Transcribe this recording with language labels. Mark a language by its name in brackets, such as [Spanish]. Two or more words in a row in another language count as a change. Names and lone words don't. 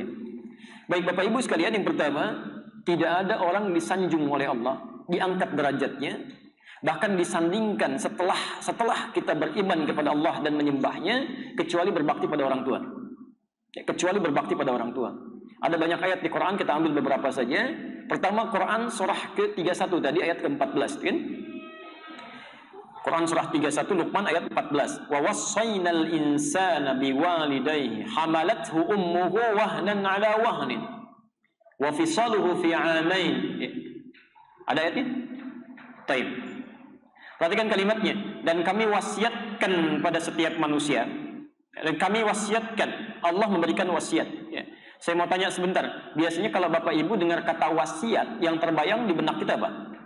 [Indonesian] Baik Bapak Ibu sekalian, yang pertama, tidak ada orang disanjung oleh Allah, diangkat derajatnya, bahkan disandingkan setelah kita beriman kepada Allah dan menyembahnya, kecuali berbakti pada orang tua. Kecuali berbakti pada orang tua. Ada banyak ayat di Quran, kita ambil beberapa saja. Pertama, Quran surah ke-31 tadi ayat ke-14, kan? Quran surah 31 Luqman ayat 14. [Arabic] ووصينا الإنسان بوالديه حملته أمه وهنا على وهن وفصاله في عامين. [Indonesian] Ada ayatnya? Baik. Perhatikan kalimatnya. Dan kami wasiatkan pada setiap manusia. Dan kami wasiatkan, Allah memberikan wasiat, ya. Saya mau tanya sebentar. Biasanya kalau Bapak Ibu dengar kata wasiat, yang terbayang di benak kita apa?